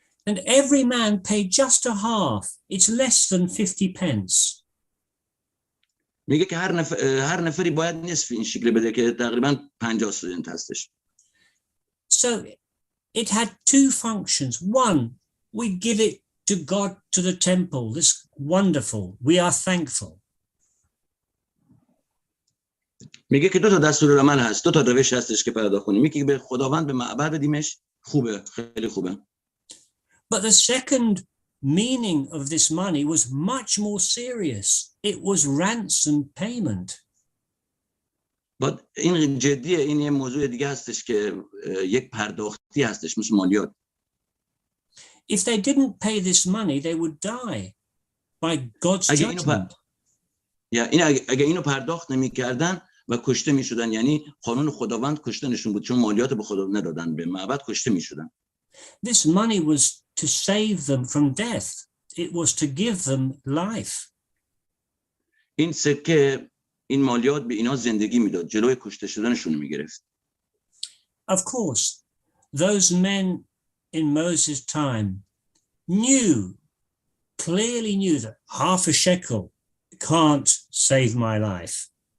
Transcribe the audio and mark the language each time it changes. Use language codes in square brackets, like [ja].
[en] And every man paid just a half. It's less than 50 pence. [fa] میگه که هر نفری باید نصف این شکل بده که تقریبا 50 سنت هستش. [en] So it had 2 functions. One, we give it to God, to the temple. This wonderful. We are thankful. [fa] میگه که 2 تا دستورالعمل هست، 2 تا روش هستش که پرداخت کنیم. یکی به خداوند به معبد بدیمش، خوبه، خیلی خوبه. [en] But the second meaning of this money was much more serious. It was ransom payment. [fa] این جدیه، این یه موضوع دیگه هستش که یک پرداختی هستش، مثل مالیات. [en] If they didn't pay this money, they would die by God's judgment. [fa] اگه اینو پرداخت نمی‌کردن و کشته می‌شدن، یعنی قانون خداوند کشتنشون بود، چون مالیات به خدا ندادن، به معبد کشته می‌شدن. [en] This money was to save them from death. It was to give them life. [fa] این سکه، این مالیات به اینا زندگی میداد، جلوی کشته شدنشون میگرفت. [en] Of course, those men in Moses' time clearly knew that half a shekel can't save my life.